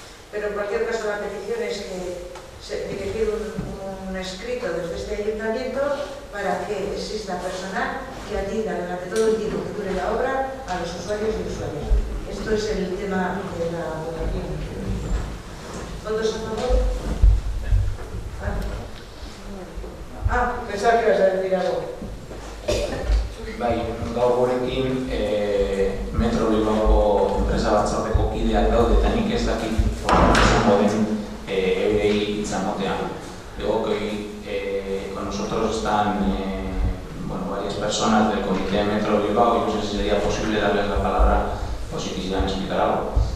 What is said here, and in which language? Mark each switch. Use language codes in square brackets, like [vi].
[es] Pero en cualquier caso la petición es que se dirigir un escrito desde este ayuntamiento para que exista personal que atienda durante todo el tiempo que dure la obra a los usuarios y usuarias. Esto es el tema de la votación. ¿Votos a favor? Pensaba que ibas a decir algo. [eu] Bai, gaur gurekin Metro Bilbaoko enpresa batzordeko kideak daude eta nik ez dakit izango den eurei itzamotean. [es] Digo que con nosotros están varias personas del Comité de Metro Bilbao y no sé si sería posible darles la palabra o si quisieran explicar algo.